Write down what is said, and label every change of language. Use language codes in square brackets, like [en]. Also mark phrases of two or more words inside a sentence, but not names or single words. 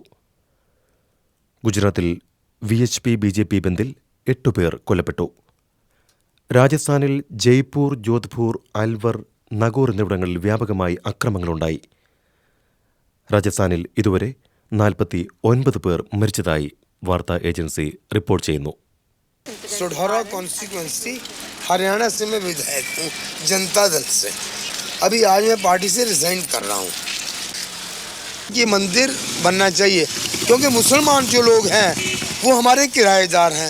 [ml] ഗുജറാത്തിൽ VHP BJP ബന്ദിൽ 8 പേർ കൊല്ലപ്പെട്ടു. രാജസ്ഥാനിൽ ജയ്പൂർ, ജോധ്പൂർ, അൽവർ, നഗോർ എന്നിവിടങ്ങളിൽ വ്യാപകമായി അക്രമങ്ങളുണ്ടായി. രാജസ്ഥാനിൽ ഇതുവരെ 49 പേർ മരിച്ചതായി വാർത്താ ഏജൻസി റിപ്പോർട്ട് ചെയ്യുന്നു. [hi] सोढौरा कॉन्स्टिट्यूएंसी हरियाणा से मैं विधायक हूँ जनता दल से। अभी आज मैं पार्टी से रिजाइन कर रहा हूँ। ये मंदिर बनना चाहिए क्योंकि मुसलमान जो लोग हैं वो हमारे किराएदार हैं।